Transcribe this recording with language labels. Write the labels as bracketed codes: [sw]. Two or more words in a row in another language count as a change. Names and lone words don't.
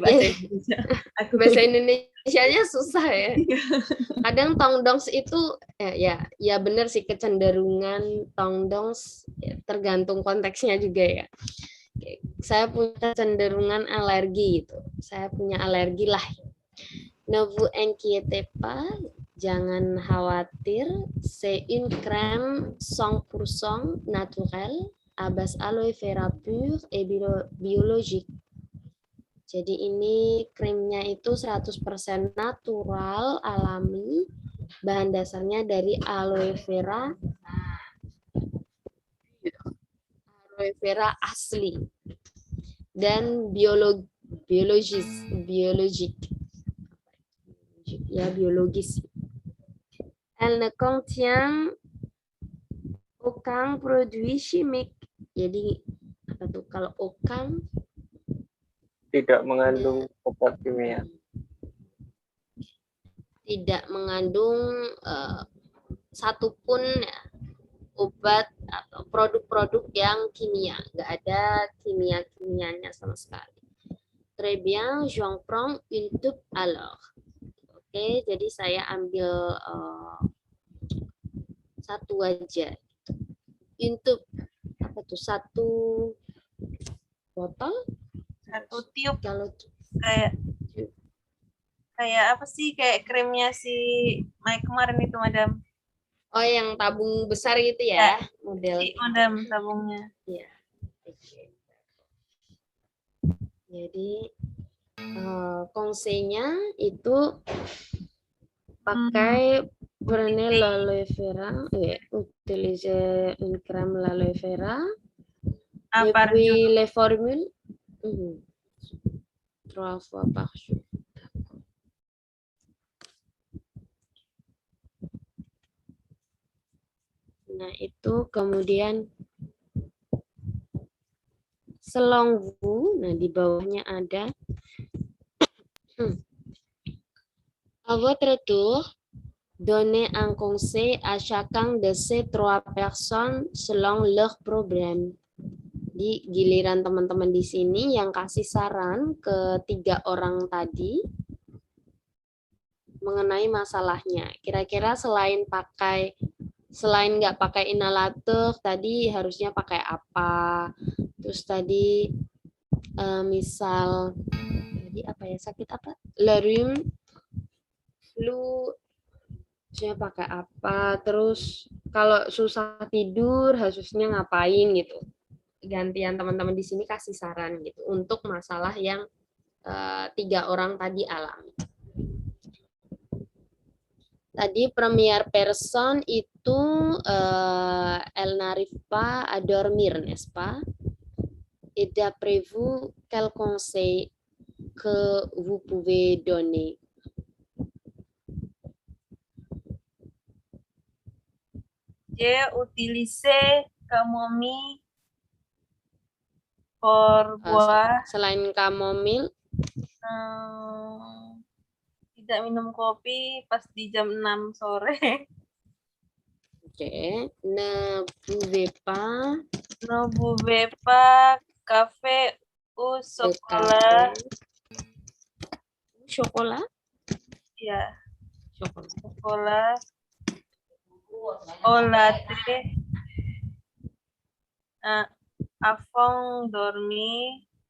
[id] Bahasa Indonesianya susah ya. Kadang tongdongs itu ya benar sih, kecenderungan tongdongs ya, tergantung konteksnya juga ya. Saya punya kecenderungan alergi gitu. Saya punya alergi lah. [fr] Ne vous inquiétez pas, [id] jangan khawatir. [fr] C'est une crème 100% naturelle à base aloe vera pure et biologique. [id] Jadi ini krimnya itu 100% natural, alami. Bahan dasarnya dari aloe vera. Aloe vera asli. Dan biologis. Ya, biologis. [fr] Elle ne contient aucun produit chimique. [id] Jadi, apa tuh? Kalau aucun tidak mengandung obat kimia. Tidak mengandung satupun obat atau produk-produk yang kimia. Nggak ada kimia-kimianya sama sekali. [fr] Très bien, j'en prends une tube alors. [id] Oke, jadi saya ambil satu aja. [fr] Une tube, [id] apa tuh? Satu botol? Satu tiup. Kalau kayak apa sih, kayak krimnya si Mike kemarin itu, Madam. Oh, yang tabung besar gitu ya, model. Madam, tabungnya. Iya. Jadi Konseinya itu pakai [fr] prenez l'aloe vera, utiliser une crème l'aloe vera, et puis les formules 3 fois par jour. [id] Nah, itu kemudian [fr] selon vous, [id] nah di bawahnya ada [fr] à votre tour, donnez un conseil à chacun de ces 3 personnes selon leur problème. [id] Di giliran teman-teman di sini yang kasih saran ke 3 orang tadi mengenai masalahnya. Kira-kira selain nggak pakai inhalator, tadi harusnya pakai apa? Terus tadi misal tadi apa ya, sakit apa? Lerum, flu, harusnya pakai apa? Terus kalau susah tidur harusnya ngapain gitu? Gantian teman-teman di sini kasih saran gitu untuk masalah yang 3 orang tadi alami. [fr] Tadi première personne itu elle n'arrive pas à dormir, n'est-ce pas? Et d'après vous, quel conseil que vous pouvez donner? J'ai utilisé camomille pour boire. [id] Selain chamomile, tidak minum kopi pas di jam 6 sore. Oke, [fr] ne buvez pas café ou chocolat. Chocolat? [id] Ya, chocolat. [fr] Au latte. Avant dormir.